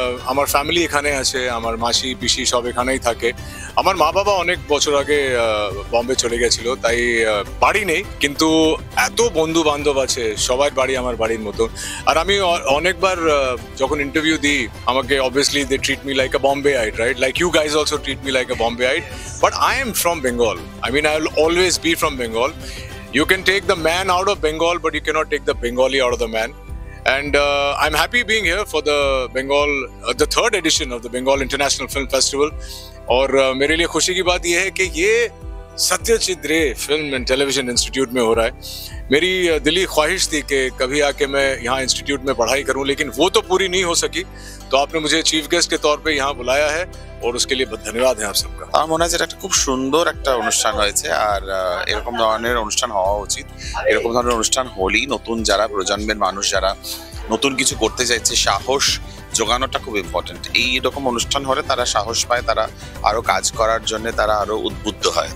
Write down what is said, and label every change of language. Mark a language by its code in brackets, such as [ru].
[bn] আমার ফ্যামিলি এখানে আছে, আমার মাসি পিসি সব এখানেই থাকে। আমার মা বাবা অনেক বছর আগে বম্বে চলে গেছিল, তাই বাড়ি নেই, কিন্তু এত বন্ধু বান্ধব আছে, সবাই বাড়ি আমার বাড়ির মতো। আর আমি অনেকবার যখন ইন্টারভিউ দিই, আমাকে [en] Obviously they treat me like a Bombayite, right? Like you guys also treat me like a Bombayite, but I am from Bengal. I mean, I will always be from Bengal. You can take the man out of Bengal, but you cannot take the Bengali out of the man. And I'm happy being here for the Bengal, the 3rd edition of the Bengal International Film Festival. [hi] और मेरे लिए खुशी की बात यह है कि ये सत्यजित रे फिल्म एंड टेलीविजन इंस्टीट्यूट में हो रहा है। मेरी दिली ख्वाहिश थी कि कभी आके मैं यहाँ इंस्टीट्यूट में पढ़ाई करूँ, लेकिन वो तो पूरी नहीं हो सकी। तो आपने मुझे चीफ गेस्ट के तौर पे यहाँ बुलाया है, और उसके लिए धन्यवाद है आप सबका। [bn] আমার মনে হয় এটা একটা খুব সুন্দর একটা অনুষ্ঠান হয়েছে, আর এরকম ধরনের অনুষ্ঠান হওয়া উচিত। এরকম ধরনের অনুষ্ঠান হলেই নতুন যারা প্রজন্মের মানুষ, যারা নতুন কিছু করতে চাইছে, সাহস জোগানোটা খুব ইম্পর্টেন্ট। এইরকম অনুষ্ঠান হলে তারা সাহস পায়, তারা আরো কাজ করার জন্য তারা আরো উদ্বুদ্ধ হয়।